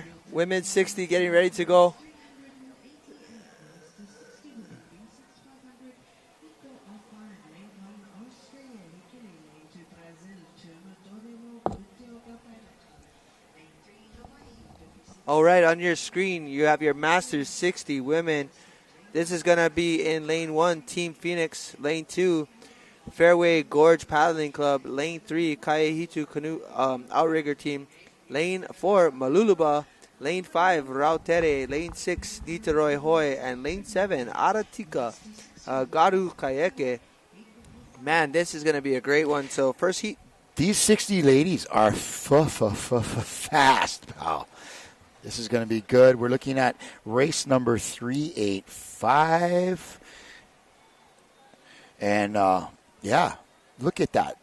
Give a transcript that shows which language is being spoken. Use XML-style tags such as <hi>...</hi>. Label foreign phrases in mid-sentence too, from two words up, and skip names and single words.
<en>Women's 60 getting ready to go. All right, on your screen, you have your Masters 60 women. This is going to be in lane 1, Team Phoenix. Lane 2, Fairway Gorge Paddling Club. Lane 3, Kaiahitu Canoe Outrigger Team. Lane 4, Maluluba. Lane 5, Rautere. Lane 6, Niteroi Hoi. And lane 7, Aratika Garu Kayeke. Man, this is going to be a great one. So first heat. These 60 ladies are fast, pal. This is going to be good. We're looking at race number 385. And, yeah, look at that.</en>